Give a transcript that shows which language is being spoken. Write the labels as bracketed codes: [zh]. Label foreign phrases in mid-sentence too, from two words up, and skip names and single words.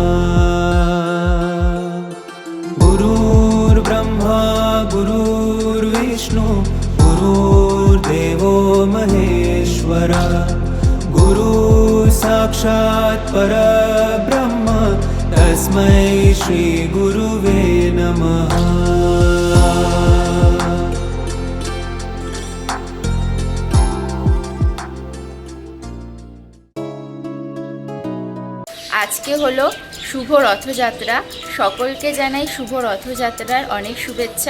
[sa] गुरुर्ब्रह्मा गुरुर्विष्णु गुरुर्देवो महेश्वरा गुरुः साक्षात् परब्रह्म तस्मै श्री गुरुवे नमः। [bn] আজকে হলো শুভ রথযাত্রা। সকলকে জানাই শুভ রথযাত্রার অনেক শুভেচ্ছা।